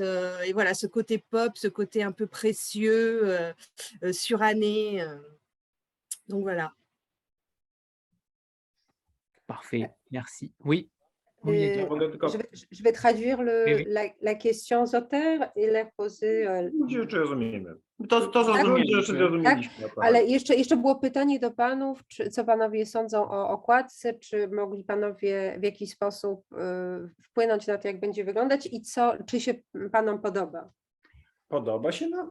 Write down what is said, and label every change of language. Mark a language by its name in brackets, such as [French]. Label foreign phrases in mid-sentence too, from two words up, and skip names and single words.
[French] Et voilà, ce côté pop, ce côté un peu précieux, suranné. Donc voilà. Parfait, merci. Oui. Oui, Je vais traduire oui. la question z auteurs i la poser. [Polish] Jeszcze rozumiemy. To zrozumieliśmy. Ale jeszcze było pytanie do panów, co panowie sądzą o okładce, czy mogli panowie w jakiś sposób wpłynąć na to, jak będzie wyglądać i czy się panom podoba? Podoba się nam.